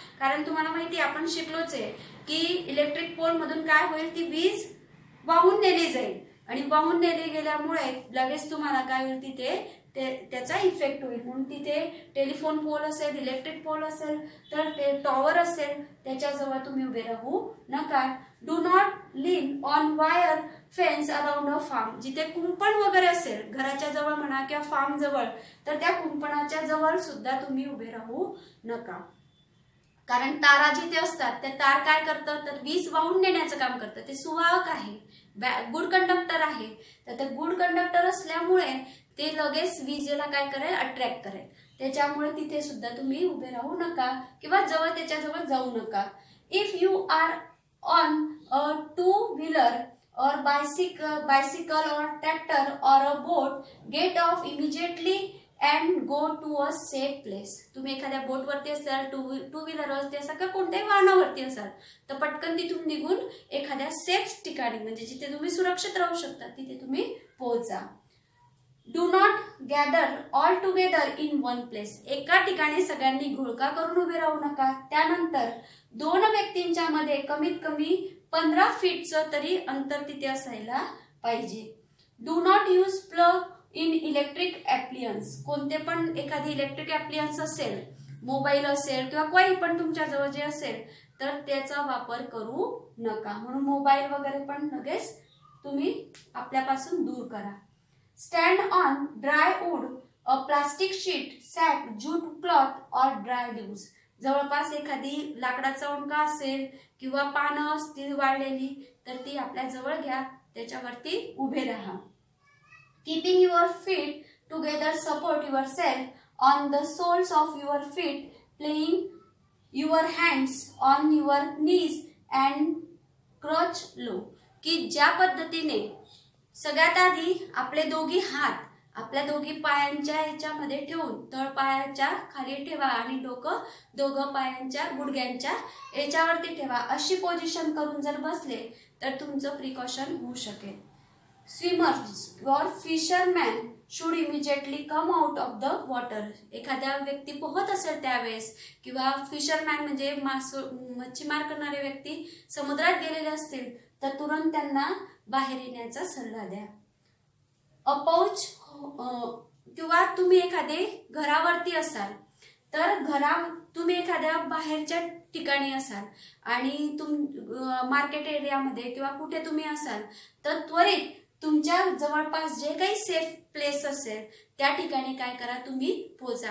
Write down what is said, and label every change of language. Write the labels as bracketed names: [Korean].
[Marathi] कारण तुम्हाला माहिती आहे, आपण शिकलोच आहे की इलेक्ट्रिक पोल मधून काय होईल? ती वीज वाहून नेली जाईल आणि वाहून नेली गेल्यामुळे लगेच तुम्हाला काय होईल? तिथे त्याचा इफेक्ट होईल. म्हणून तिथे टेलिफोन पोल असेल, इलेक्ट्रिक पोल असेल तर ते टॉवर असेल त्याच्याजवळ तुम्ही उभे राहू नका. [English] Do not lean on wire fence around a farm. [Marathi] जिथे कुंपण वगैरे असेल घराच्या जवळ म्हणा किंवा फार्म जवळ, तर त्या कुंपणाच्या जवळ सुद्धा तुम्ही उभे राहू नका. कारण तारा जिथे असतात त्या तार काय करतात? तर वीज वाहून नेण्याचं काम करतं. ते सुवाहक आहे, गुड कंडक्टर आहे. तर ते गुड कंडक्टर असल्यामुळे ते लगेच विजेला काय करेल? अट्रॅक्ट करेल. त्याच्यामुळे तिथे सुद्धा तुम्ही उभे राहू नका किंवा त्याच्याजवळ जाऊ नका. [English] If you are on a two wheeler or bicycle or tractor or a boat, get off immediately and go to a safe place. [Marathi] तुम्ही एखाद्या बोटवरती असाल, टू व्हीलरवरती असाल किंवा कोणत्याही वाहनावरती असाल तर पटकन तिथून निघून एखाद्या सेफ ठिकाणी, म्हणजे जिथे तुम्ही सुरक्षित राहू शकता तिथे तुम्ही पोहोचा. [English] Do not gather all together in one place. [Marathi] एका ठिकाणी सगळ्यांनी घोळका करून उभे राहू नका. त्यानंतर 2 व्यक्तींच्या मध्ये कमीत कमी 15 फीटचं तरी अंतर तिथे असायला पाहिजे. [English] Do not use plug in electric appliances. [Marathi] कोणते पण एखादी इलेक्ट्रिक ॲप्लियन्स असेल, मोबाईल असेल किंवा काही पण तुमच्याजवळ जे असेल तर त्याचा वापर करू नका. म्हणून मोबाईल वगैरे पण लगेच तुम्ही आपल्यापासून दूर करा. [English] Stand on dry wood, a plastic sheet, sack, jute cloth or dry leaves. [Marathi] जवळपास एखादी लाकडाचा ओंडका असेल किंवा पानं असतील वाळलेली तर ती आपल्या जवळ घ्या, त्याच्यावरती उभे राहा. [English] Keeping your feet together, support yourself on the soles of your feet, playing your hands on your knees and crouch low. [Marathi] की ज्या पद्धतीने सगळ्यात आधी आपले दोघी हात आपल्या दोघी पायांच्या ह्याच्यामध्ये ठेवून तळपायाच्या खाली ठेवा आणि डोकं दोघं पायांच्या गुडघ्यांच्या याच्यावरती ठेवा. अशी पोझिशन करून जर बसले तर तुमचं प्रिकॉशन होऊ शकेल. [English] Swimmers और fisherman should immediately come out of the water. [Marathi] एखाद्या व्यक्ती पोहत असेल त्यावेळेस किंवा फिशरमॅन म्हणजे मच्छीमार करणारे व्यक्ती समुद्रात गेलेले असतील तर तुरंत त्यांना बाहेर येण्याचा सल्ला द्या. अपाउच किंवा तुम्ही एखादे घरावरती असाल तर तुम्ही एखाद्या बाहेरच्या ठिकाणी असाल आणि मार्केट एरियामध्ये किंवा कुठे तुम्ही असाल तर त्वरित तुमच्या जवळपास जे काही सेफ प्लेस असेल त्या ठिकाणी काय करा? तुम्ही पोहोचा.